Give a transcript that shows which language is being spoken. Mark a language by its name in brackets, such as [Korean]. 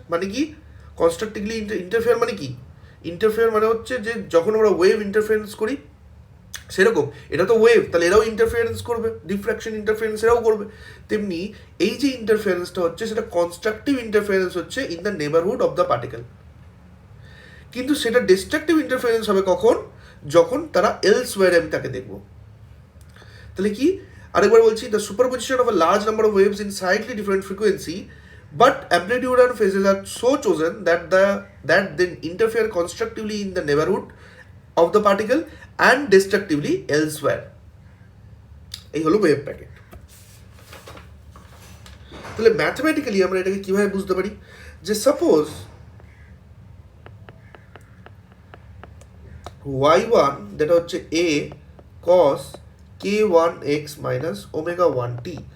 [Bangla] মানে কি constructively interfere মানে কি, ইন্টারফেয়ার মানে হচ্ছে যে যখন আমরা ওয়েভ ইন্টারফারেন্স করি সেরকম এটা তো ওয়েভ, তাহলে এরাও ইন্টারফারেন্স করবে, ডিফ্র্যাকশন ইন্টারফারেন্স এরাও করবে। তেমনি এই যে ইন্টারফারেন্সটা হচ্ছে সেটা কনস্ট্রাকটিভ ইন্টারফারেন্স হচ্ছে [English] In the neighbourhood of the particle. [Bangla] কিন্তু সেটা ডিস্ট্রাকটিভ ইন্টারফারেন্স হবে কখন, যখন তারা এলসওয়্যারে আমি তাকে দেখব। তাহলে কি, আরেকবার বলছি, [English] The superposition of a large number of waves in slightly different frequency but amplitude and phases are so chosen that then interfere constructively in the neighborhood of the particle and destructively elsewhere. [Bangla] এই হলো wave packet. তাহলে mathematically আমরা এটাকে কিভাবে বুঝতে পারি, যে suppose y1 যেটা হচ্ছে a cos k1x minus omega 1t।